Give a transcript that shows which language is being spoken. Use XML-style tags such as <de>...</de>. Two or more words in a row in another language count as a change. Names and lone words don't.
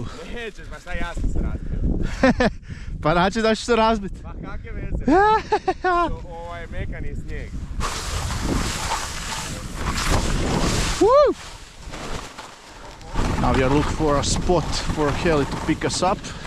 <bs>Nećeš, pa šta ja sam se razbio. Pa znači da ću se razbit. Pa kakve veze? Ovo je mekani snijeg. Woo!</bs> <en>Now we are looking for a spot for heli to pick us up.</en>